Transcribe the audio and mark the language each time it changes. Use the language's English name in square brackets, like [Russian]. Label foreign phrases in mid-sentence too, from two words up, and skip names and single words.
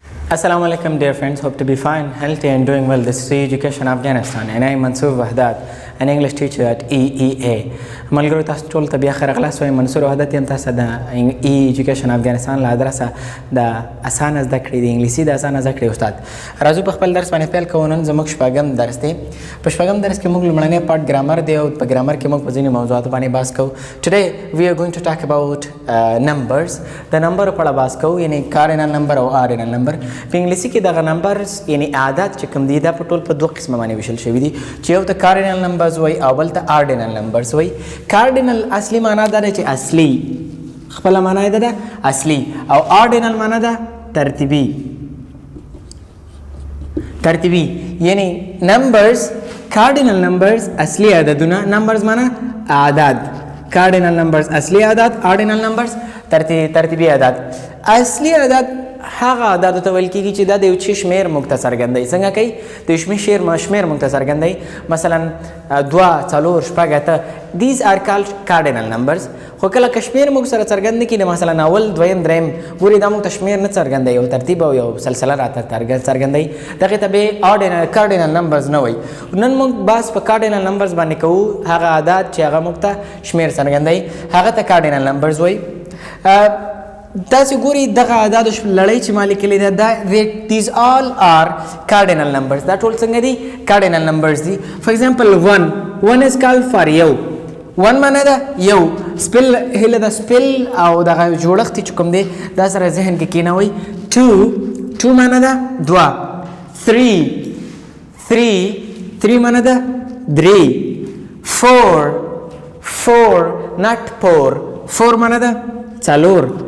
[Arabic] السلام علیکم [English] dear friends, hope to be fine, healthy and doing well. This is Education Afghanistan and I am Mansoor Wahdat, an English teacher at EEA. [Pashto] ملګرو تاسو ټول ته بیا ښه راغلاست وایم. منصور وحدت یم تاسو د ایجوکیشن افغانستان له ادرسه د اسانه زده کړې د انګلیسي د اسانه زده کړې استاد. راځو په خپل درس باندې پیل کوو. نن زموږ شپږم درس دی. په شپږم درس کې موږ لومړنی پارټ ګرامر دی او په ګرامر کې موږ په ځینې موضوعاتو باندې بحث کوو. [English] Today we are going to talk about numbers. [Pashto] د نمبر په اړه بحث کوو، یعنی [English] cardinal number [Pashto] او [English] ordinal number. [Pashto] په انګلیسي کې دغه نمبرز یعنی عادات چې کوم دي دا په ټول په دوه قسمه باندې ویشل شوي دي چې یو ته [English] cardinal numbers [Pashto] وایي او بل ته [English] ordinal numbers [Pashto] وایي. cardinal اصلي معنا دا ده چې اصلي، خپله معنا یې ده اصلي، او ordinal معنا ده ترتیبي. یعنی [English] numbers cardinal numbers [Pashto] اصلي عددونه، numbers معنا اعداد، [English] cardinal numbers [Pashto] اصلي اعداد، [English] ordinal numbers [Pashto] ترتیبي اعداد. اصلي اعداد هغه عددو ته ویل کېږي چې دا د یو څه شمېر موږ ته څرګندوي. څنګه کوي؟ د یو شمېر موږ ته څرګندوي. مثلا 2 4 6 8 [English] these are called cardinal numbers. [Pashto] خو کله که شمېر موږ سره څرګند نه کړي، مثلا اول دویم دریم ګورې دا موږ ته شمېر نه څرګندوي، یو ترتیب او یو سلسله راته څرګندوي، دغې ته به [English] cardinal numbers [Pashto] نه وایي. نن موږ بحث په [English] cardinal numbers [Pashto] باندې کوو. هغه عدد چې هغه موږ ته شمېر څرګندوي هغه ته [English] cardinal numbers [Pashto] وایي. تاسو ګورئ دغه اعدادو لړۍ چې ما لیکلې ده دا [English] these all are cardinal numbers. [Pashto] دا ټول څنګه دي؟ [English] cardinal numbers دي. for example 1 is called for یو. [Pashto] 1 معنا ده یو. سپل هله د سپل او دغه جوړښت چې کوم دی دا سره ذهن کې کېنوئ. 2 معنا ده 2. 3 معنا ده 3. 4 not 4 معنا ده 4.